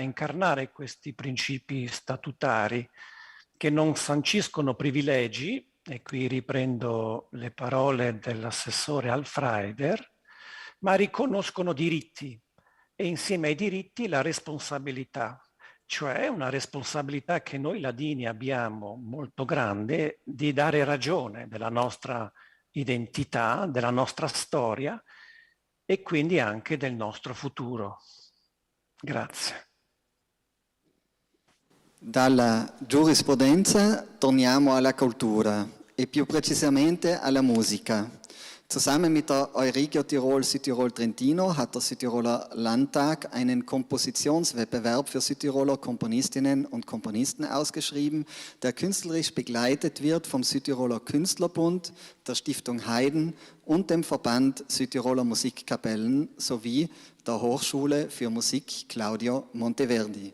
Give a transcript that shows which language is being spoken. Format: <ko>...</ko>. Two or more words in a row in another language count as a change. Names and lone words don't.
<it>incarnare questi principi statutari che non sanciscono privilegi, e qui riprendo le parole dell'assessore Alfreider, ma riconoscono diritti e insieme ai diritti la responsabilità, cioè una responsabilità che noi ladini abbiamo molto grande di dare ragione della nostra identità, della nostra storia e quindi anche del nostro futuro. Grazie. Dalla giurisprudenza torniamo alla cultura e più precisamente alla musica.</it> <de>Zusammen mit der Euregio Tirol Südtirol Trentino hat der Südtiroler Landtag einen Kompositionswettbewerb für Südtiroler Komponistinnen und Komponisten ausgeschrieben, der künstlerisch begleitet wird vom Südtiroler Künstlerbund, der Stiftung Haydn und dem Verband Südtiroler Musikkapellen sowie der Hochschule für Musik Claudio Monteverdi.</de>